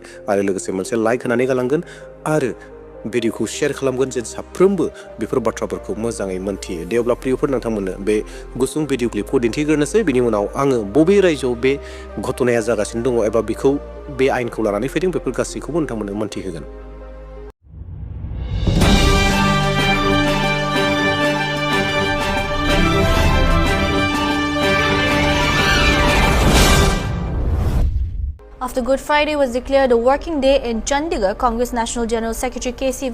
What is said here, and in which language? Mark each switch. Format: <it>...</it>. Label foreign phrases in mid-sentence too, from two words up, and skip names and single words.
<brx>आरो लोगोसे मोनसे लाइक होनानै गालांगोन आरो भिडिअखौ शेयार खालामगोन जेन साफ्रोमबो बेफोर बाथ्राफोरखौ मोजाङै मोनथियो। दे अब्ला प्रियफोर, नोंथांमोननो बे गुसुं भिडिअ क्लिपखौ दिन्थिग्रोनोसै, बिनि उनाव आङो बबे रायजोआव बे घटनाया जागासिनो दङ एबा बेखौ बे आयेनखौ लानानै फैदों बेफोर गासैखौबो नोंथांमोननो मोनथिहोगोन।</brx> <en>After Good Friday was declared a working day in Chandigarh, Congress National General Secretary K.C.</en>